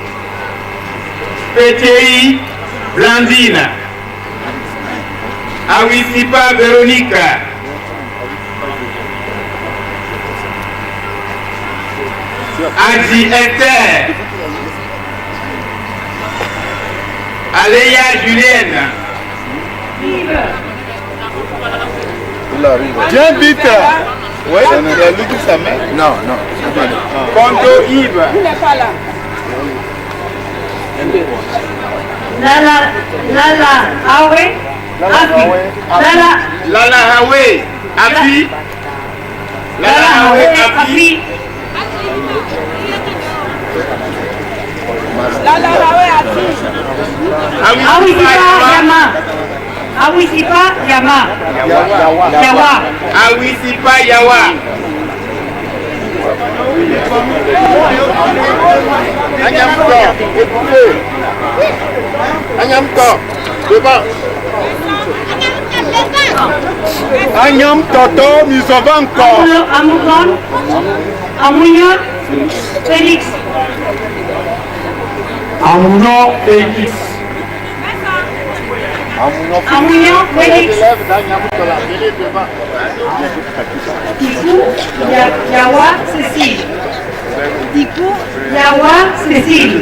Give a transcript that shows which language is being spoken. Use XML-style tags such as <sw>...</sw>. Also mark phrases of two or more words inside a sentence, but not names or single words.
<fr>PTI Blandine, Awisipa Véronique, Adi Esther, Aléa Julienne. Viens vite. Oui, il y a lui qui sa main. Non, non. Kondo Yves. Il n'est pas là. Lala Awe, Lala Hawe, Afi. Lala Hawe, Afi. Lala Hawe, Afi. Awisipa Yama. Yawa. Awisipa Yawa. Agnamko, écoutez. Agnamko, devant. Agnam Toto, Misobanko. Amugon. Amunya. Félix. Amuno Félix. Amunya Félix. Tikou Yawa Cécile. Tikou Yawa Cécile.</fr>